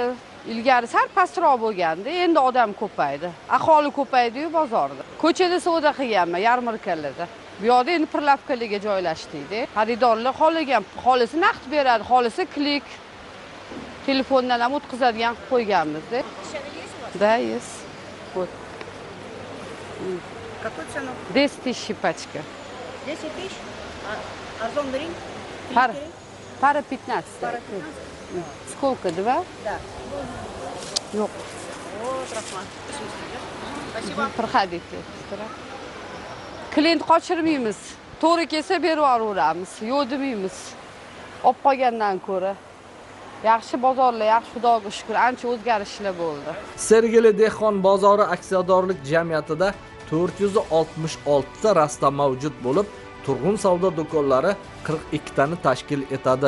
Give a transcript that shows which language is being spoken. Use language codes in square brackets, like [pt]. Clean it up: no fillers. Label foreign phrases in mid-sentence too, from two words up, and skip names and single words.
[uz] Ilgari sal pastroq bo'lgandi, endi odam ko'paydi. Aholi ko'paydi-yu bozorda. Ko'chada savdo qilganman, yarmarkalarda. Bu yerda endi pirlavkalarga joylashdik. Xaridorlar xohlagan, xolisi naqd beradi, xolisi klik. Telefondan ham o'tkazadigan qilib qo'yganmiz-da. [ru] Да, есть. Вот. Какой цену? 10 тысяч пачка. 10 тысяч? А зондринг? Пара 15. Пара 15? Сколько, 2? Да. Yok. Проходите. [uz] Klient qochirmaymiz. To'g'ri kelsa berib yuboramiz. Yo'q demaymiz. Olib qolgandan ko'ra. Yaxshi bozorlar, yaxshi Xudoga shukr, ancha o'zgarishlar bo'ldi. Sergeli dehqon bozori aksiyadorlik jamiyatida 466 ta rasta mavjud bo'lib, turg'un savdo do'konlari 42 tani tashkil etadi.